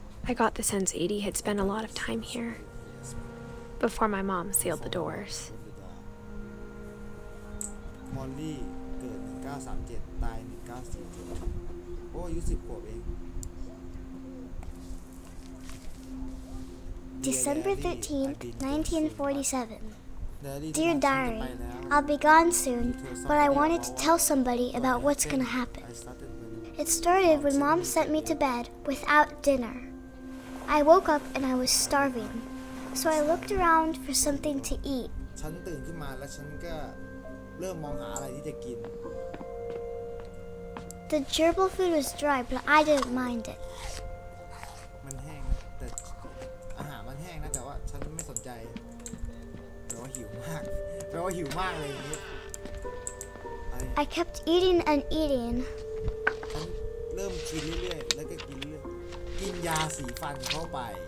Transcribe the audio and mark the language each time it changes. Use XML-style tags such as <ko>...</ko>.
<en>I got the sense Edie had spent a lot of time here before my mom sealed the doors.</en> <th>Molly เกิด1937ตาย1947โอ้อายุ10 ขวบเอง</th> <en>December 13th, 1947. Dear Diary, I'll be gone soon, but I wanted to tell somebody about what's gonna happen. It started when Mom sent me to bed without dinner. I woke up and I was starving, so I looked around for something to eat.</en> <th>ฉันตื่นขึ้นมาแล้วฉันก็เริ่มมองหาอะไรที่จะกิน</th> <en>The gerbil food was dry, but I didn't mind it.</en> <th>มันแห้งนะแต่อาหารมันแห้งนะแต่ว่าฉันไม่สนใจแปลว่าหิวมากเลยอย่างนี้</th> <en>I kept eating and eating.</en> <th>ฉันเริ่มกินเรื่อยๆแล้วก็กินเรื่อยกินยาสีฟันเข้าไป</th>